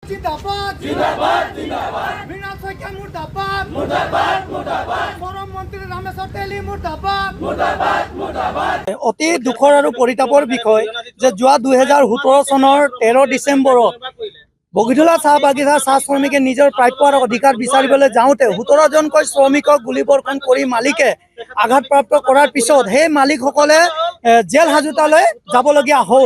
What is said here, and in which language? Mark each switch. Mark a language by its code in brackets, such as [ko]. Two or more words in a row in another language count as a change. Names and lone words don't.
[hi] जिंदाबाद जिंदाबाद जिंदाबाद मीना शइकिया मुर्दाबाद मुर्दाबाद मुर्दाबाद परम मंत्री रामेश्वर तेली मुर्दाबाद मुर्दाबाद मुर्दाबाद [as] অতি দুখৰ আৰু পৰিতাপৰ বিষয় যে যোৱা 2017 চনৰ 13 ডিসেম্বৰত বগিধলা চাহ বাগিচাৰ চাহ শ্ৰমিকে নিজৰ প্ৰাপ্যৰ অধিকাৰ বিচাৰিবলৈ যাওঁতে 17 জনকৈ শ্ৰমিকক গুলীবৰ্ষণ কৰি মালিকে আঘাতপ্ৰাপ্ত কৰাৰ পিছত সেই মালিকসকলে জেল হাজোতালৈ যাবলগীয়া হ'ল।